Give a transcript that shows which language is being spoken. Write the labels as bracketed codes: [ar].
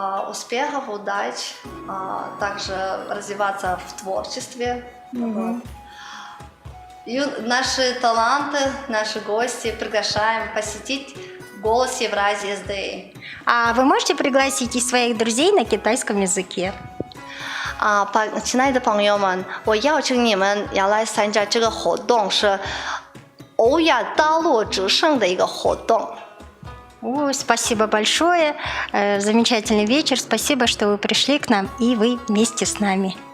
[ru] Успехов, удач, также развиваться в творчестве. Вот. И наши таланты, наши гости приглашаем посетить «Голос Евразии SDA». А вы можете пригласить и своих друзей на китайском языке? [zh] 亲爱的朋友们，我邀请你们要来参加这个活动，是欧亚大陆之声的一个活动。 [ru] Ой, спасибо большое. Замечательный вечер. Спасибо, что вы пришли к нам, и вы вместе с нами.